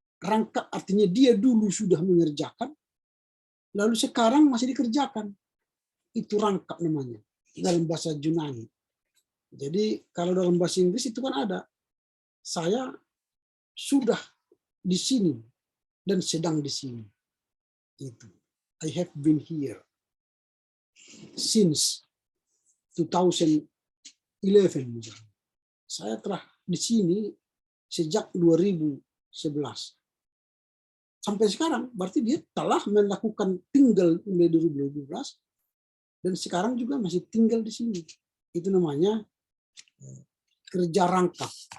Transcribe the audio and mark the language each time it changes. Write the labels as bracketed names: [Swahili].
[Indonesian] Rangkap artinya dia dulu sudah mengerjakan, lalu sekarang masih dikerjakan. Itu rangkap namanya dalam bahasa Yunani. Jadi kalau dalam bahasa Inggris itu kan ada, saya sudah di sini dan sedang di sini. Itu. [English] I have been here since 2011 [Indonesian] misalnya. Saya telah di sini sejak 2011. Sampai sekarang, berarti dia telah melakukan tinggal mulai 2012 dan sekarang juga masih tinggal di sini. Itu namanya kerja rangkap.